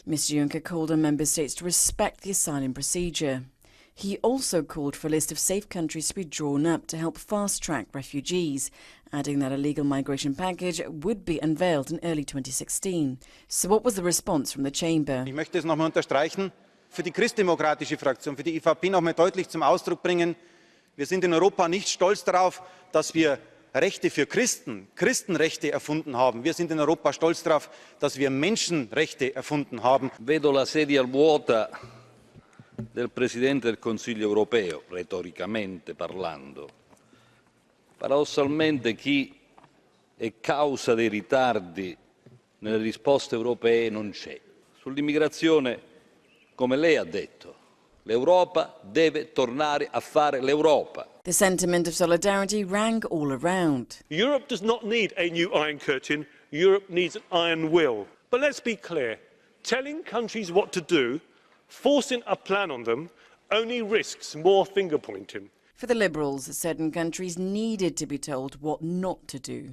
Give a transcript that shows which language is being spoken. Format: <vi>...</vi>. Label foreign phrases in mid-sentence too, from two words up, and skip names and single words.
<en>Mr. Juncker called on member states to respect the asylum procedure. He also called for a list of safe countries to be drawn up to help fast-track refugees, adding that a legal migration package would be unveiled in early 2016. So what was the response from the chamber?</en> <de>Ich möchte es noch einmal unterstreichen, für die christdemokratische Fraktion, für die EVP noch einmal deutlich zum Ausdruck bringen: Wir sind in Europa nicht stolz darauf, dass wir Rechte für Christenrechte erfunden haben. Wir sind in Europa stolz darauf, dass wir Menschenrechte erfunden haben.</de> <it>Vedo la sedia vuota del Presidente del Consiglio europeo, retoricamente parlando. Paradossalmente chi è causa dei ritardi nelle risposte europee non c'è. Sull'immigrazione, come lei ha detto, l'Europa deve tornare a fare l'Europa.</it> <en>The sentiment of solidarity rang all around. Europe does not need a new Iron Curtain. Europe needs an iron will. But let's be clear. Telling countries what to do, forcing a plan on them, only risks more finger-pointing. For the Liberals, certain countries needed to be told what not to do.</en>